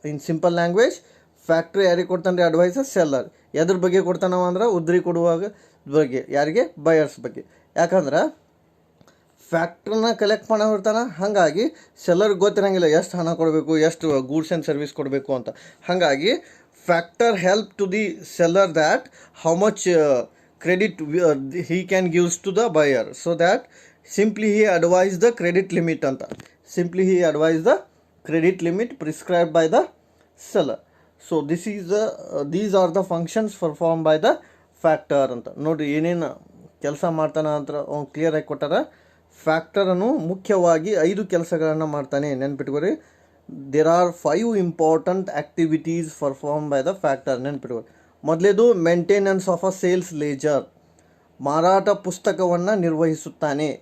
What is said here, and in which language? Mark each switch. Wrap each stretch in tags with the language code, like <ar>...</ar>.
<kn>In simple language, factory ಯಾರಿಗೆ ಕೊಡ್ತಾನೆ ರೀ ಅಡ್ವೈಸ್? ಸೆಲ್ಲರ್. ಎದ್ರ ಬಗ್ಗೆ ಕೊಡ್ತಾನವ ಅಂದ್ರೆ ಉದ್ರಿ ಕೊಡುವಾಗ ಬಗ್ಗೆ. ಯಾರಿಗೆ? ಬಯರ್ಸ್ ಬಗ್ಗೆ. ಯಾಕಂದ್ರೆ ಫ್ಯಾಕ್ಟ್ರನ್ನ ಕಲೆಕ್ಟ್ ಮಾಡೋ ಇರ್ತಾನೆ, ಹಾಗಾಗಿ ಸೆಲ್ಲರ್ಗೆ ಗೊತ್ತಿರಂಗಿಲ್ಲ ಎಷ್ಟು ಹಣ ಕೊಡಬೇಕು, ಎಷ್ಟು ಗೂಡ್ಸ್ ಆ್ಯಂಡ್ ಸರ್ವಿಸ್ ಕೊಡಬೇಕು ಅಂತ.</kn> <en>ಹಾಗಾಗಿ factor help to the seller that how much credit he can gives to the buyer, so that simply he advise the credit limit anta. Simply he advise the credit limit prescribed by the seller. So this is these are the functions performed by the factor anta.</en> <kn>ನೋಡಿ ಏನೇನು ಕೆಲಸ ಮಾಡ್ತಾನೆ ಅಂತ clear ಆಗಿ ಕೊಟ್ಟಾರ. ಫ್ಯಾಕ್ಟರನ್ನು ಮುಖ್ಯವಾಗಿ 5 ಕೆಲಸಗಳನ್ನು ಮಾಡ್ತಾನೆ, ನೆನ್ಪಿಟ್ಕೊರಿ.</kn> <en>There are 5 important activities perform by the factor, ನೆನ್ಪಿಟ್ಕೊರಿ.</en> <kn>ಮೊದಲೇದು</kn> <en>Maintenance of a sales ledger.</en> <kn>ಮಾರಾಟ ಪುಸ್ತಕವನ್ನು ನಿರ್ವಹಿಸುತ್ತಾನೆ.</kn>